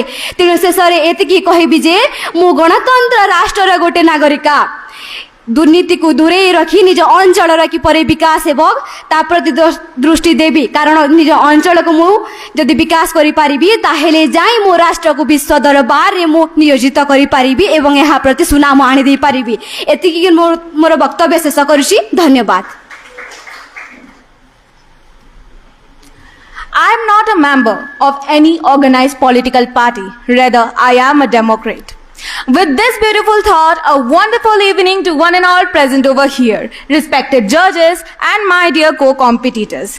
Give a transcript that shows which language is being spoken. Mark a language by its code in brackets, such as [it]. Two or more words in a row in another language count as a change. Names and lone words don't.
[or] ତେଣୁ ଶେଷ ରେ ଏତିକି କହିବି ଯେ ମୁଁ ଗଣତନ୍ତ୍ର ରାଷ୍ଟ୍ର ଗୋଟେ ନାଗରିକ ଦୁର୍ନୀତି କୁ ଦୂରେ ରଖି ନିଜ ଅଞ୍ଚଳ କିପରି ବିକାଶ ହେବ ତା ପ୍ରତି ଦୃଷ୍ଟି ଦେବି କାରଣ ନିଜ ଅଞ୍ଚଳ କୁ ମୁଁ ଯଦି ବିକାଶ କରି ପାରିବି ତାହେଲେ ଯାଇ ମୋ ରାଷ୍ଟ୍ର କୁ ବିଶ୍ୱ ଦରବାର ରେ ମୁଁ ନିୟୋଜିତ କରି ପାରିବି ଏବଂ ଯାହା ପ୍ରତି ସୁନାମ ଆଣି ଦେଇ ପାରିବି। ଏତିକି ମୋର ବକ୍ତବ୍ୟ ଶେଷ କରୁଛି। धन्यवाद। [en] I am not a member of any organized political party, rather I am a Democrat. With this beautiful thought, a wonderful evening to one and all present over here, respected judges and my dear co-competitors.